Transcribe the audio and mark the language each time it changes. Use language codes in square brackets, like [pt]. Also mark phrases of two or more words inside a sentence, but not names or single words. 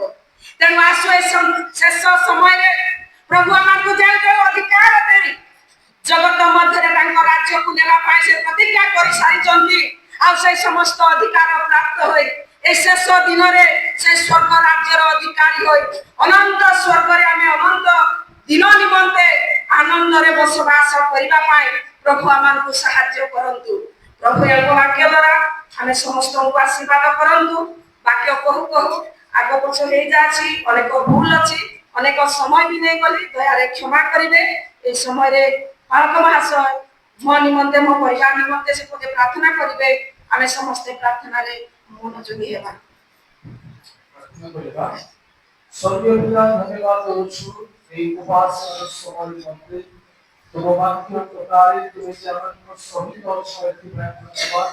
[or] ତେଣୁ ଆସୁ ଏ ଶେଷ ସମୟରେ ପ୍ରଭୁ ଆମକୁ ଯେଉଁ ଯେଉଁ ଅଧିକାର ଦେଇ ଜଗତ ମଧ୍ୟରେ ତାଙ୍କ ରାଜ୍ୟକୁ ନେବା ପାଇଁ ସେ ପ୍ରତିଜ୍ଞା କରିସାରିଛନ୍ତି, ଆଉ ସେ ସମସ୍ତ ଅଧିକାର ପ୍ରାପ୍ତ ହୋଇ ଏ ଶେଷ ଦିନରେ ସେ ସ୍ୱର୍ଗ ରାଜ୍ୟର ଅଧିକାରୀ ହୋଇ ଅନନ୍ତ ସ୍ୱର୍ଗରେ ଆମେ ଅନନ୍ତ ଦିନ ନିମନ୍ତେ ଆନନ୍ଦରେ ବସବାସ କରିବା ପାଇଁ ପ୍ରଭୁ ଆମକୁ ସାହାଯ୍ୟ କରନ୍ତୁ। ପ୍ରଭୁ ଏ ବାକ୍ୟ ଦ୍ୱାରା ଆମେ ସମସ୍ତଙ୍କୁ ଆଶୀର୍ବାଦ କରନ୍ତୁ। ବାକ୍ୟ କହୁ କହୁ ଆଗ ପଛ ହେଇଯାଇଛି, ଅନେକ ଭୁଲ ଅଛି, ଅନେକ ସମୟ ବି ନେଇଗଲି, ଦୟାରେ କ୍ଷମା କରିବେ। ଏଇ ସମୟେ ପାଳକ ମହାଶୟ ମୋ ନିମନ୍ତେ ମୋ ପରିବାର ନିମନ୍ତେ ସେ ପଦେ ପ୍ରାର୍ଥନା କରିବେ। ଆମେ ସମସ୍ତେ ପ୍ରାର୍ଥନାରେ ମନୋଯୋଗୀ ହେବା। ପ୍ରାର୍ଥନା କରିବା। ସ୍ୱର୍ଗୀୟ ପିତା ଧନ୍ୟବାଦ ଦେଉଛୁ ଏହି ଉପାସନାର ସମୟ ନିମନ୍ତେ। ତୁମ ବାକ୍ୟ ପ୍ରକାରେ ତୁମେ ଯେ ଆମମାନଙ୍କ ସହିତ ଅଛ ଏଥିପାଇଁ ଧନ୍ୟବାଦ।